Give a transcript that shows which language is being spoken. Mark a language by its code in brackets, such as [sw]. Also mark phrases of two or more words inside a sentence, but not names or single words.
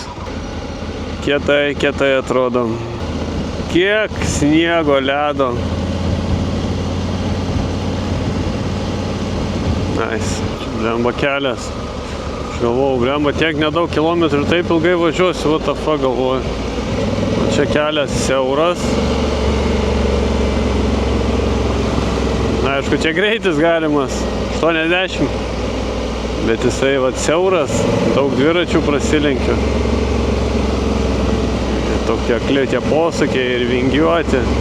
[lt] Kietai atrodo. Kiek sniego, ledo. [en] Nice. [lt] Čia blemba kelias. Aš galvojau, blemba tiek nedaug kilometrų, taip ilgai važiuosiu, [en] what the fuck galvoju. [lt] Čia kelias siauras. Na, aišku, čia greitis galimas, 80, bet jisai siauras, daug dviračių prasilenkiu. Tokie akli tie posūkiai ir vingiuoti.